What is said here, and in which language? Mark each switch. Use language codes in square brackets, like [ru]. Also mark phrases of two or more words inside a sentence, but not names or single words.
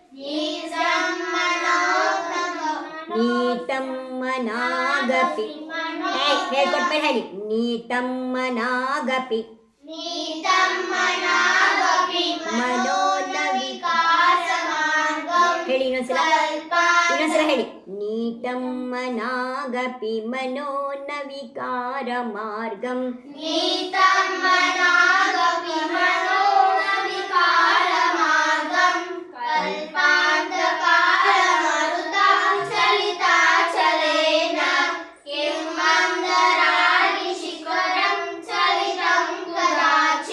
[sa] नीतं मनागपि [kn] ಹೇಳ್ಕೊಟ್ಮೇಲೆ ಹೇಳಿ [sa] नीतं मनागपि नीतं मनागपि मनोनविकारमार्गं [kn] ಹೇಳಿ ಇನ್ನೊಂದ್ಸಲ ಹೇಳಿ [sa] नीतं मनागपि मनो न विकारमार्गं नीतं मनागपि मनोनविकारमार्गं कल्पान्तकालमरुतां चलिताचलेन किं मन्दरागिशिखरं चलितं कदाचित्